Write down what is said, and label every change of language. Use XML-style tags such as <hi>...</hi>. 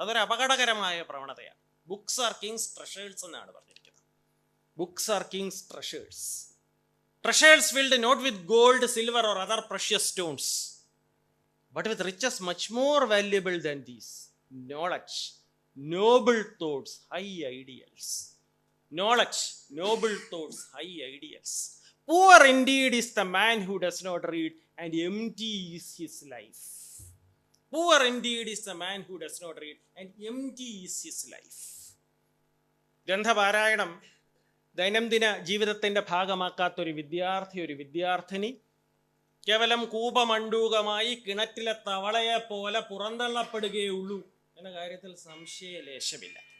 <ml>അതൊരു അപകടകരമായ പ്രവണതയാണ്.</ml> <en>books are kings treasures</en> <ml>എന്നാണ് പറഞ്ഞിരിക്കുന്നത്.</ml> <en>Books are kings treasures. Treasures filled not with gold, silver or other precious stones, but with riches much more valuable than these: knowledge, noble thoughts, high ideals. Knowledge, noble thoughts, high ideals. Poor indeed is the man who does not read, and empty is his life. Poor indeed is the man who does not read, and empty is his life.</en> <ml>ഗ്രന്ഥപാരായണം ദൈനംദിന ജീവിതത്തിൻ്റെ ഭാഗമാക്കാത്തൊരു വിദ്യാർത്ഥി, ഒരു വിദ്യാർത്ഥിനി കേവലം കൂപമണ്ടൂകമായി കിണറ്റിലെ തവളയെ പോലെ പുറന്തള്ളപ്പെടുകയുള്ളൂ എന്ന കാര്യത്തിൽ സംശയലേശമില്ല.</ml>